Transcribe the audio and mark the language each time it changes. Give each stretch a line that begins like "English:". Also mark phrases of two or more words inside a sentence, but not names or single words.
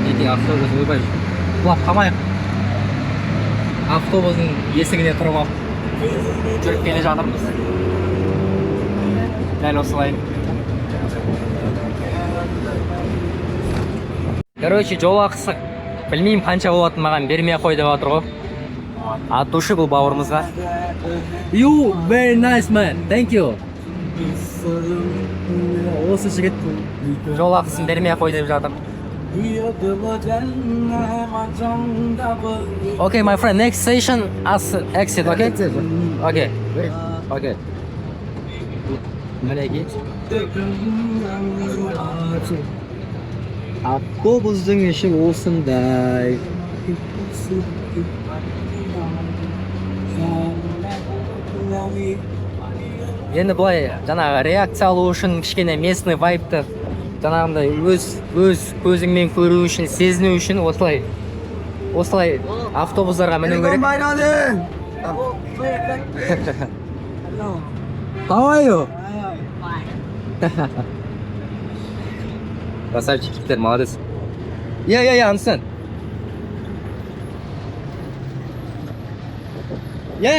Kazakh: автобус ойбай құлап қалмайық. Автобустың есігіне тұрып алып жүріп келе жатырмыз. Дәл осылай. Короче, жол ақысы білмеймін қанша болатын, маған бермей қой деп жатыр ғой.
Russian: От души
Kazakh: бұл бауырымызға.
English: You very nice man. Thank you.
Kazakh: Осы жігіт жол ақысын бермей қой деп жатыр.
English: Okay, my friend, next station as exit, okay? Okay. Okay. Мінекей.
Kazakh: Автобустың іші осындай. Енді былай жаңағы реакция алу үшін кішкене местный вайбты жаңағындай өз көзіңмен көру үшін, сезіну үшін осылай автобустарға міну керек. Қалайо?
Russian: Красавчиктер, молодец.
English: Я, understand. Yeah?